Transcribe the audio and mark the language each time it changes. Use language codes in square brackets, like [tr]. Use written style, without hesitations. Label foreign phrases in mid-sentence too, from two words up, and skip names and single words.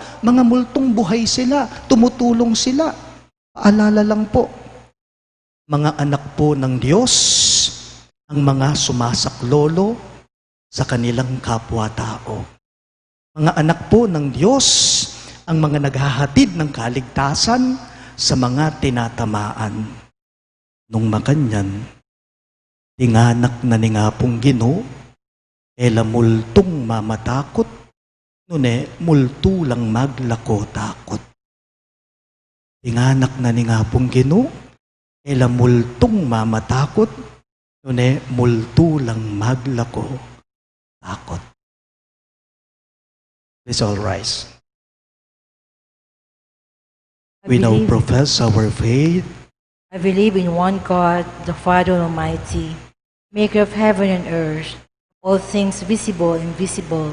[tl] Mga multong buhay sila, tumutulong sila. Paalala lang po, mga anak po ng Diyos, ang mga sumasaklolo sa kanilang kapwa-tao. Mga anak po ng Diyos, ang mga naghahatid ng kaligtasan sa mga tinatamaan. [pam] Nung makanyan, tinganak na ni nga pong Ginoo, ela multong mamatakot, nune multo lang maglako takot. Tinganak na ni nga pong Ginoo, ela multong mamatakot, nune multo lang maglako takot. [en] Let's all rise. We now profess our faith. I believe in one God, the Father Almighty, maker of heaven and earth, all things visible and invisible.